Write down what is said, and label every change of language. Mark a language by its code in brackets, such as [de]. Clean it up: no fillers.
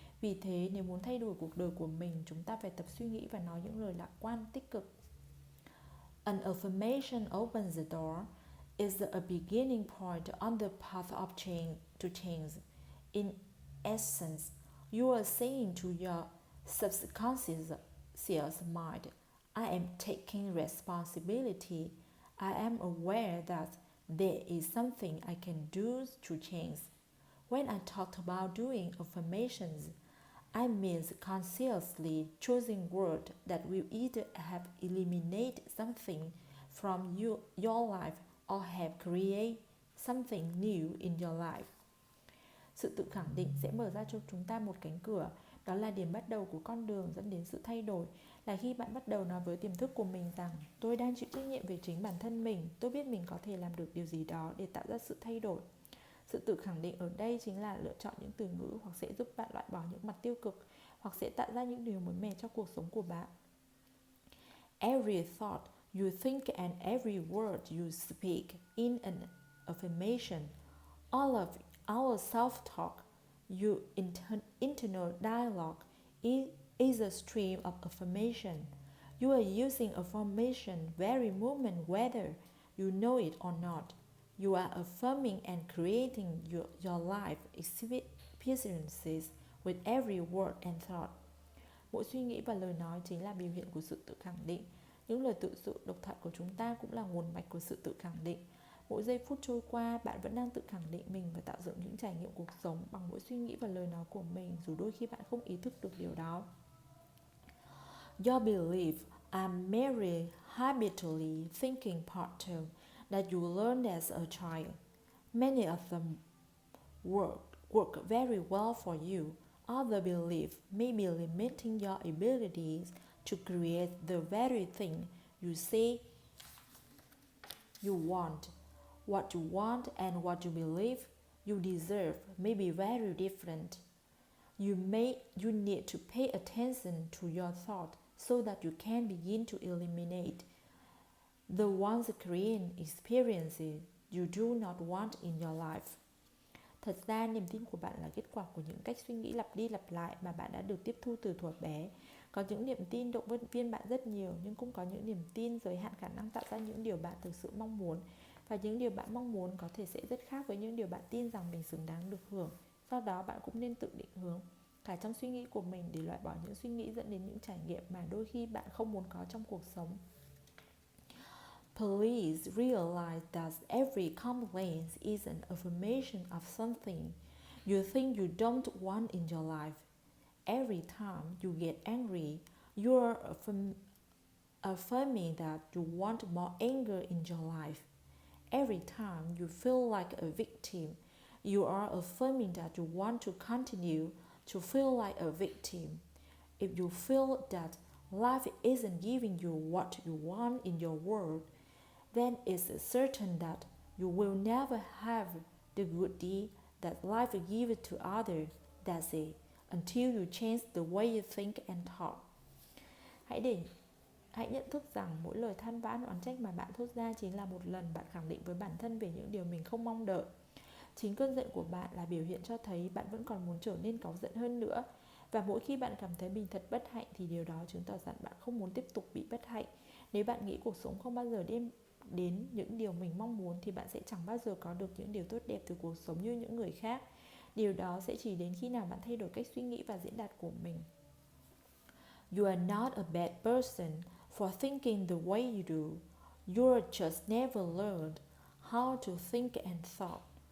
[vi] Vì thế, nếu muốn thay đổi cuộc đời của mình, chúng ta phải tập suy nghĩ và nói những lời lạc quan, tích cực. [en] An affirmation opens the door, is a beginning point on the path of change. In essence, you are saying to your subconscious mind, I am taking responsibility. I am aware that there is something I can do to change. When I talk about doing affirmations, I mean consciously choosing words that will either have eliminated something from your life or have created something new in your life. [vi] Sự tự khẳng định sẽ mở ra cho chúng ta một cánh cửa. Đó là điểm bắt đầu của con đường dẫn đến sự thay đổi. Là khi bạn bắt đầu nói với tiềm thức của mình rằng tôi đang chịu trách nhiệm về chính bản thân mình. Tôi biết mình có thể làm được điều gì đó để tạo ra sự thay đổi. Sự tự khẳng định ở đây chính là lựa chọn những từ ngữ hoặc sẽ giúp bạn loại bỏ những mặt tiêu cực, hoặc sẽ tạo ra những điều mới mẻ cho cuộc sống của bạn. [en] Every thought you think and every word you speak in an affirmation, all of our self-talk, your internal dialogue is a stream of affirmation. You are using affirmation very moment whether you know it or not. You are affirming and creating your life experiences with every word and thought. [vi] Mỗi suy nghĩ và lời nói chính là biểu hiện của sự tự khẳng định. Những lời tự sự độc thoại của chúng ta cũng là nguồn mạch của sự tự khẳng định. Mỗi giây phút trôi qua, bạn vẫn đang tự khẳng định mình và tạo dựng những trải nghiệm cuộc sống bằng mỗi suy nghĩ và lời nói của mình, dù đôi khi bạn không ý thức được điều đó. [en] Your beliefs are merely habitually thinking patterns that you learned as a child. Many of them work very well for you. Other beliefs may be limiting your abilities to create the very thing you say you want. What you want and what you believe you deserve may be very different. You need to pay attention to your thoughts so that you can begin to eliminate the ones creating experiences you do not want in your life. [vi] Thật ra, niềm tin của bạn là kết quả của những cách suy nghĩ lặp đi lặp lại mà bạn đã được tiếp thu từ thuở bé. Có những niềm tin động viên bạn rất nhiều, nhưng cũng có những niềm tin giới hạn khả năng tạo ra những điều bạn thực sự mong muốn. Và những điều bạn mong muốn có thể sẽ rất khác với những điều bạn tin rằng mình xứng đáng được hưởng. Do đó bạn cũng nên tự định hướng cả trong suy nghĩ của mình để loại bỏ những suy nghĩ dẫn đến những trải nghiệm mà đôi khi bạn không muốn có trong cuộc sống. [en] Please realize that every complaint is an affirmation of something you think you don't want in your life. Every time you get angry, you are affirming that you want more anger in your life. Every time you feel like a victim, you are affirming that you want to continue to feel like a victim. If you feel that life isn't giving you what you want in your world, then it's certain that you will never have the good deed that life gives to others. That's it. Until you change the way you think and talk. [vi] Hãy nhận thức rằng mỗi lời than vãn oán trách mà bạn thốt ra chính là một lần bạn khẳng định với bản thân về những điều mình không mong đợi. Chính cơn giận của bạn là biểu hiện cho thấy bạn vẫn còn muốn trở nên cáu giận hơn nữa. Và mỗi khi bạn cảm thấy mình thật bất hạnh thì điều đó chứng tỏ rằng bạn không muốn tiếp tục bị bất hạnh. Nếu bạn nghĩ cuộc sống không bao giờ đem đến những điều mình mong muốn thì bạn sẽ chẳng bao giờ có được những điều tốt đẹp từ cuộc sống như những người khác. Điều đó sẽ chỉ đến khi nào bạn thay đổi cách suy nghĩ và diễn đạt của mình. [en] You are not a bad person for thinking the way you do. You just never learned how to think and thought.